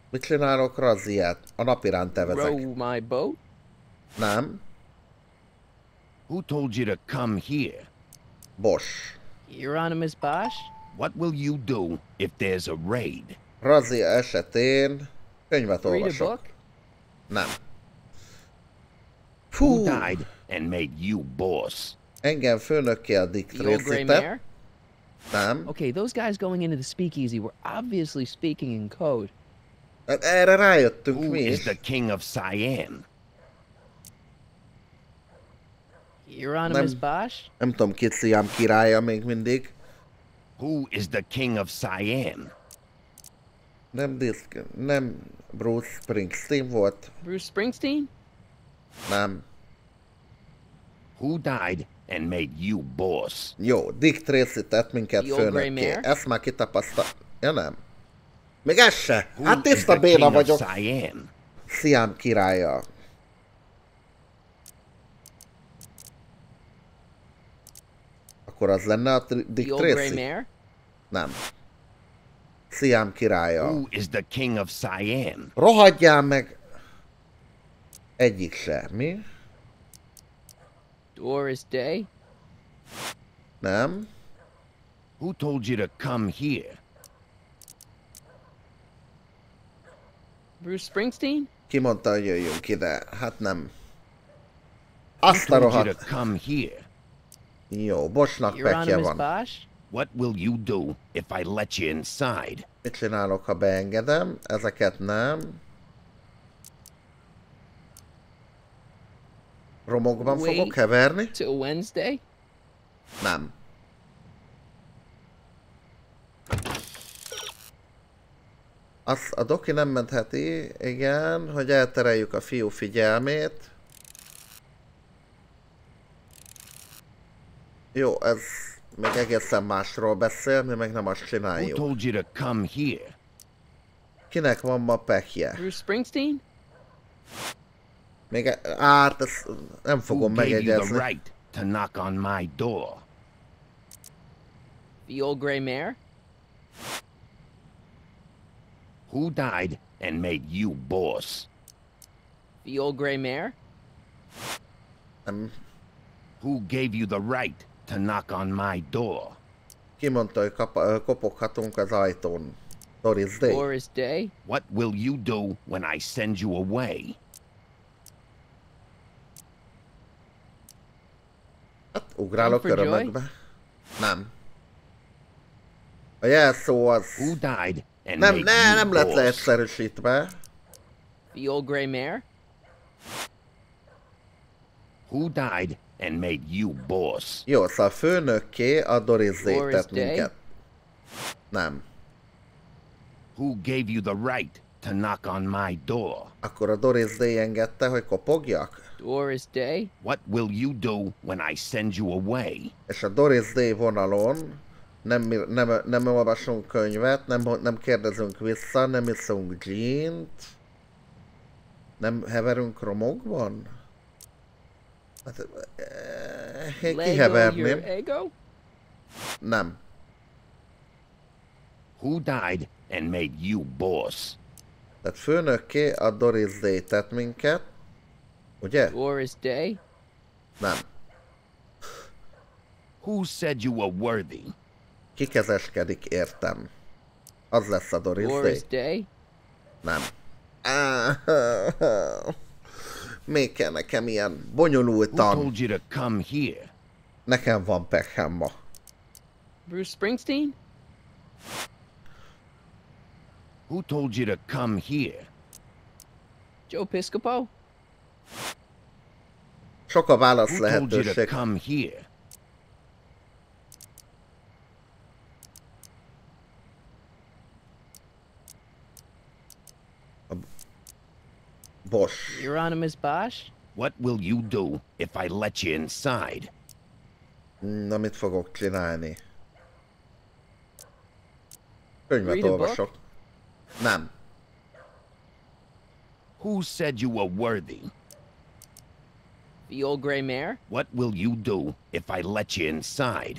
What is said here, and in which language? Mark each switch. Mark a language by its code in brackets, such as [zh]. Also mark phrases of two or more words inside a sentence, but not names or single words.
[hu] Mit csinálok razziát? A napiránt tevezek. [en] Row my boat? [hu] Nem. [en] Who told you to come here? [hu] Bosch. [en] Hieronymus Bosch? What will you do if there's a raid? [hu] Razzia esetén könyvet [en] Read a [hu] olvasok. [en] book? [hu] Nem. [en] Who Fú, died and made you boss? [hu] engem főnökké a Dick [en] The old gray [hu] Tracy-te. [en] mare? [hu] Nem. [en] Okay, those guys going into the speakeasy were obviously speaking in code. [hu] Hát erre rájöttünk [en] Who [hu] mi [en] is is. the king of Siam? Hieronymus Bosch? [hu] Nem tudom, ki Siam királya még mindig. [en] Who is the king of Siam? [hu] Nem Bruce Springsteen volt. [en] Bruce Springsteen? [hu] Nem. [en] Who died and made you boss? [hu] Jó, Dick Tracy tett minket [en] The old gray [hu] főnökké. [en] mare? [hu] Ezt már kitapasztal... Ja nem. Még ez se. [en] Who [hu] Hát [en] is [hu] tiszta [en] the [hu] béna [en] king of [hu] vagyok. [en] Siam? [hu] Siam királya. Akkor az lenne a Dick [en] The old gray [hu] Tracy? [en] mare? [hu] Nem. Siam királya. [en] Who is the king of Siam? [hu] Rohadjál meg! Egyik se. Mi? [en] Doris Day? [hu] Nem. [en] Who told you to come here? Bruce Springsteen? [hu] Ki mondta, hogy jöjjünk ide? Hát nem. [en] Who [hu] Azt a [en] told you to [hu] rohadt. [en] come here? [hu] Jó, Boschnak pekje [en] Hieronymus [hu] van. [en] Bosch? What will you do if I let you inside? [hu] Mit csinálok, ha beengedem? Ezeket nem. Romokban [en] Wait. [hu] fogok heverni? [en] Till Wednesday? [hu] Nem. Azt a doki nem mentheti, igen, hogy eltereljük a fiú figyelmét. Jó, ez még egészen másról beszél, mi meg nem azt [en] Who [hu] csináljuk. [en] told you to come here? [hu] Kinek van ma pekje? [en] Bruce Springsteen? [hu] Még ezt nem [en] Who [hu] fogom [en] gave you the [hu] megjegyezni. [en] right to knock on my door? The old gray mare? Who died and made you boss? The old gray mare? [hu] Nem. [en] Who gave you the right to knock on my door? [hu] Ki mondta, hogy kopoghatunk az ajtón? Doris Day. [en] Doris Day? What will you do when I send you away? [hu] Hát ugrálok örömökbe. Nem. A jelszó az... [en] Who died and [hu] Nem, [en] made you [hu] nem lett [en] boss? [hu] leegyszerűsítve. [en] The old gray mare? Who died and made you boss? [hu] Jó, szóval a főnökké a Doris Day [en] Doris [hu] tett [en] Day? [hu] minket. Nem. [en] Who gave you the right to knock on my door? [hu] Akkor a Doris Day engedte, hogy kopogjak? [en] Doris Day? What will you do when I send you away? [hu] És a Doris Day vonalon nem olvasunk könyvet, nem kérdezünk vissza, nem iszunk gin-t, nem heverünk romokban? Hát, én kiheverném. [en] Ego? [hu] Nem. [en] Who died and made you boss? [hu] Tehát főnökké a Doris Day tett minket, ugye? [en] Doris Day? [hu] Nem. [en] Who said you were worthy? [hu] Kikezeskedik, értem. Az lesz a Doris [en] Doris Day? [hu] Day? Nem. Még kell nekem ilyen [en] Who [hu] bonyolultan. [en] told you to come here? [hu] Nekem van pekhem ma. [en] Bruce Springsteen? Who told you to come here? Joe Piscopo? [hu] Sok a válasz [en] Who told you to [hu] lehetőség. [en] come here? [hu] Boss. [en] Euronymous Bosch? What will you do if I let you inside? [hu] Na, mit fogok csinálni? Könyvet [en] Read a book? [hu] olvasok. Nem. [en] Who said you were worthy? The old gray mare? What will you do if I let you inside?